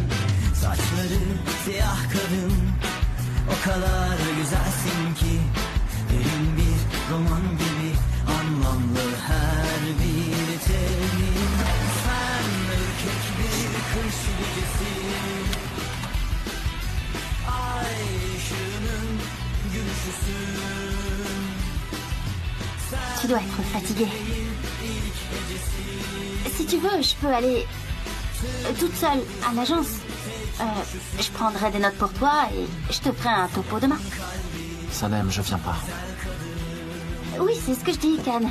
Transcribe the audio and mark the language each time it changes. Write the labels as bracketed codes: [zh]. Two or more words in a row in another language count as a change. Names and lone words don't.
[tr] Saçları siyah kadın, o kadar güzelsin ki derin bir roman gibi anlamlı her bir terim. Sen ürkek bir kış gecesi, ay ışığının gülüşüsün. [fr] Tu dois être fatiguée. Si tu veux, je peux aller toute seule à l'agence. Je prendrai des notes pour toi et je te ferai un topo demain. Sanem, je viens pas. Oui, c'est ce que je dis, Khan.